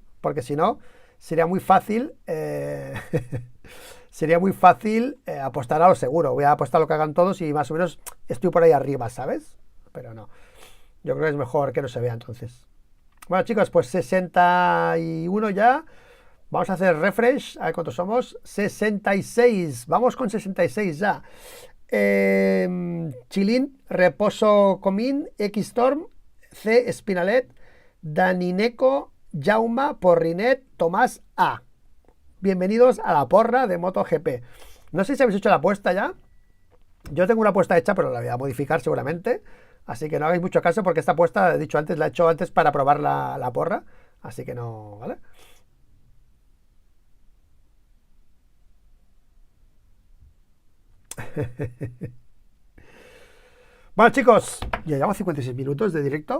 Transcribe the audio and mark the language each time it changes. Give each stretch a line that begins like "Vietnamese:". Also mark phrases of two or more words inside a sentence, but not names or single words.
Spanish: Porque si no, sería muy fácil. Sería muy fácil apostar a lo seguro. Voy a apostar a lo que hagan todos y más o menos estoy por ahí arriba, ¿sabes? Pero no. Yo creo que es mejor que no se vea entonces. Bueno, chicos, pues 61 ya. Vamos a hacer refresh. A ver cuántos somos. 66. Vamos con 66 ya. Chilín, Reposo Comín, X-Storm, C. Spinalet, Danineco, Jauma, Porrinet, Tomás A. Bienvenidos a la porra de MotoGP. No sé si habéis hecho la apuesta ya. Yo tengo una apuesta hecha, pero la voy a modificar seguramente. Así que no hagáis mucho caso porque esta apuesta, he dicho antes, la he hecho antes para probar la porra. Así que no, ¿vale? Bueno, chicos, ya llevamos 56 minutos de directo.